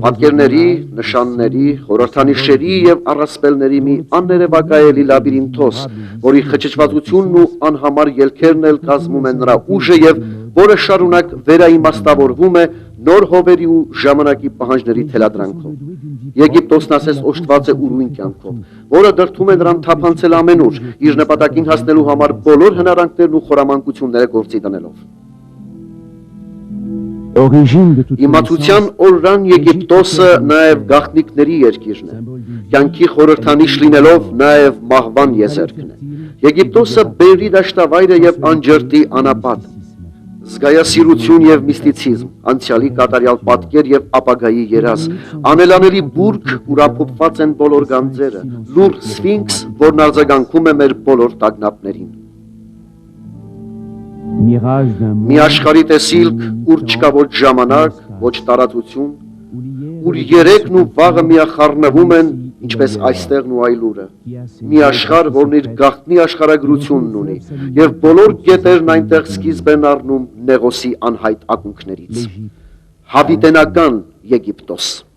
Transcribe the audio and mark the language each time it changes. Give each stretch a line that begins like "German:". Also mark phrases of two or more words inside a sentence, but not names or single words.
Armenian: Պատկերների, նշանների, խորհրդանիշերի եւ առասպելների մի աններևակայելի լաբիրինթոս, որի խճճվածությունն ու անհամար ելքերն էլ կազմում են նրա ուժը եւ որը շարունակ վերաիմաստավորվում է նոր հովերի ու ժամանակի պահանջների թելադրանքով։ Եգիպտոսն ասես օժտված է ուրույն կյանքով, որը դրդում է նրան թափանցել ամենուր, իր նպատակին հասնելու համար բոլոր հնարավորություններն ու խորամանկությունները գործի դնելով։
French: origine de toute
Armenian: Իմացության օրրան Եգիպտոսը նաև գաղտնիքների երկիրն է։ Կյանքի խորհրդանիշ լինելով նաև մահվան եզերքն է։ Եգիպտոսը բերրի դաշտավայր է եւ անջրտի անապատ։ Զգայասիրություն եւ միստիցիզմ, անցյալի կատարյալ պատկեր եւ ապագայի երազ, անելանելի բուրգ, ուր ամփոփված են բոլոր գանձերը, լուր Սֆինքս, որն արձագանքում է մեր բոլոր տագնապներին։
French: mirage d'un
Armenian: Մի աշխարհի տեսիլք, ուր չկա ոչ ժամանակ, ոչ տարածություն, ուր երեկն ու վաղը միախառնվում են, ինչպես այստեղն ու այլուրը։ Մի աշխարհ, որն իր գաղտնի աշխարհագրությունն ունի, եւ բոլոր գետերն այնտեղ սկիզբ են առնում Նեղոսի անհայտ ակունքներից։ Հավիտենական Եգիպտոս։